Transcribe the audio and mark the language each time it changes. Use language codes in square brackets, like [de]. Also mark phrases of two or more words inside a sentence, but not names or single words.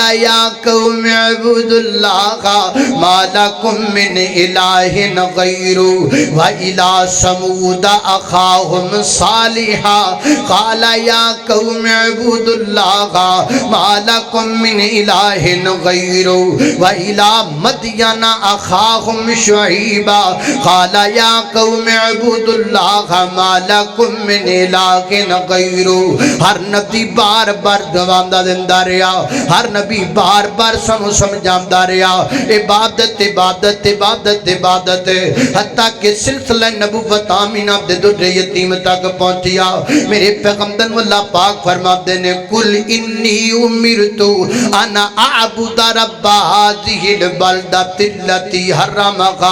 [ar] يا قوم اعبدوا الله ما لكم من إله غيره وإلى ثمود أخاهم صالحا قال يا قوم اعبدوا الله ما لكم من إله غيره وإلى مدين أخاهم شعيبا قال يا قوم اعبدوا الله ما لكم من إله غيره. [pa] ہر نبی بار بار دواندا دیندا رہا، ہر نبی بار بار سانوں سمجھاندا رہا عبادت عبادت عبادت عبادت، حتیٰ کہ سلسلہ نبوت آمنہ دے در یتیم تک پہنچیا. میرے پیغمبر اللہ پاک فرماتے نے [ar] قل إني أمرت أن أعبد رب هذه البلدة التي حرمها.